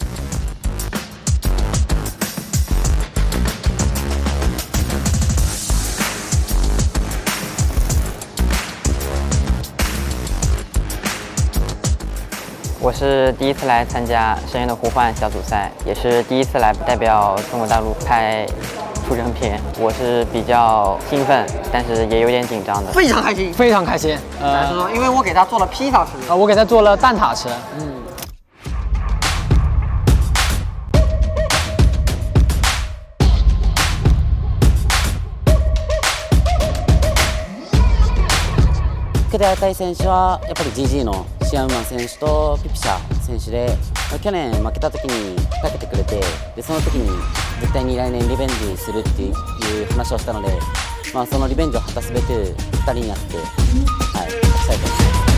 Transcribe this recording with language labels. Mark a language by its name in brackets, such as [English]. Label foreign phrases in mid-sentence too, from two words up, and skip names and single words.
[Chinese] 我是第一次来参加《深渊的呼唤》小组赛，也是第一次来代表中国大陆拍出征片，我是比较兴奋，但是也有点紧张的。非常开心，非常开心。来说说，因为我给他做了披萨吃，我给他做了蛋挞吃。 [Japanese] 受けて与え選手はやっぱり GG のシアンマン選手とピピシャ選手で、去年負けた時にかけてくれて、でその時に絶対に来年リベンジするっていう話をしたので、そのリベンジを果たすべく2人になって、はい、したいと思います。